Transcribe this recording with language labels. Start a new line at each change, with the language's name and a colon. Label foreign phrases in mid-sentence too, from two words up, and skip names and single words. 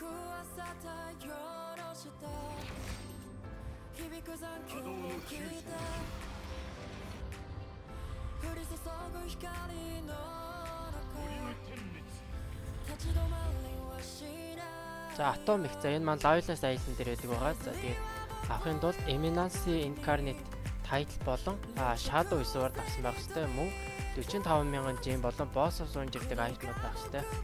Mongolian: За Atomic. За энэ маань Loveless Island дээр байдаг байгаа. За тэгээд авахын тулд Eminence Incarnate title болон Shadow Sword авсан байх хэрэгтэй. Мөн 45,000 gem болон
English: boss of Zone
Mongolian: гэдэг айтмууд байх хэрэгтэй.